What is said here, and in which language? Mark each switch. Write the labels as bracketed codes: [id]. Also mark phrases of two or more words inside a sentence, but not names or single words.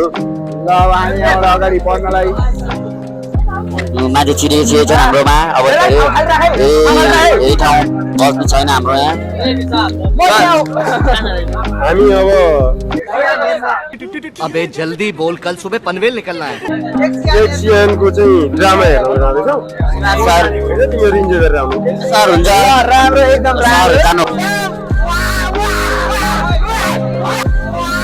[ne] ल अब हामी यहाँबाट अगाडि बढ्नलाई माथि छिरेको छन् हाम्रोमा अब यही ठाउँ बस्नु छैन हाम्रो यहाँ हामी अब [hi] अबे जल्दी बोल कल सुबह पनवेल निकलना है [ne] एशियन को चाहिँ ड्रामा हेर्न जाँदैछौ सर तिमीहरू इन्जोय गरेर आउनु सर हुन्छ राम्रो एकदम राम्रो